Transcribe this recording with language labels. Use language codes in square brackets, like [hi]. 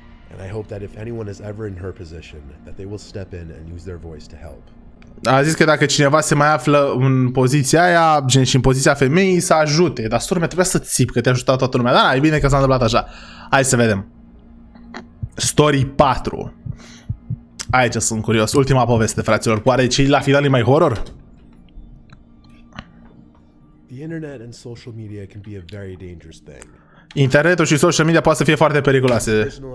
[en] And I hope that if anyone is ever in her position, that they will step in and use their voice to help. [ro] A zis că dacă cineva se mai află în poziția aia, gen și în poziția femeii, să ajute. Dar sora mea, trebuia să țipi, că te-a ajutat toată lumea. Da, e bine că s-a întâmplat așa. Hai să vedem. Story 4. Aici sunt curios. Ultima poveste, fraților. Oare ce la final e mai horror? [en] The internet and social media can be a very dangerous thing. [ro] Internetul și social media poate să fie foarte periculoase.